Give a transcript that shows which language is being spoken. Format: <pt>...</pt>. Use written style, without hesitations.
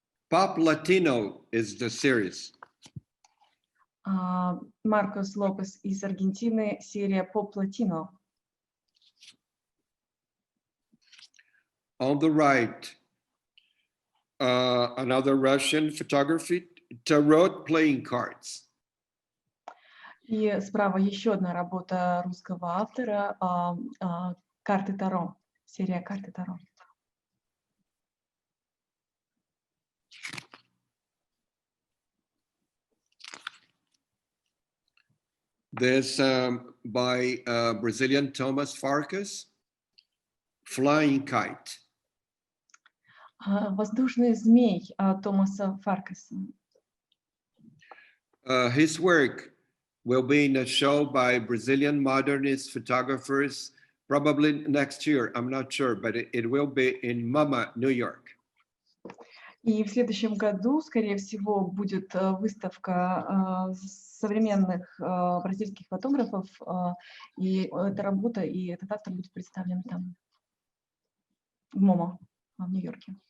<en>Pop Latino is the series.</en> <ru>Маркос Лопес из Аргентины, серия Pop Latino.</ru> <en>On the right, another Russian photographer, tarot playing cards.</en> <ru>И справа еще одна работа русского автора, карты Таро, серия карты Таро.</ru> <en>There's by Brazilian Thomas Farkas, Flying Kite.</en> <ru>Воздушный змей Томаса Фаркаса.</ru> <en>His work will be in a show by Brazilian modernist photographers probably next year. I'm not sure, but it will be in MoMA, New York.</en> <ru>И в следующем году, скорее всего, будет выставка современных бразильских фотографов, и эта работа, и этот автор будет представлен там, в МоМА, в Нью-Йорке.</ru>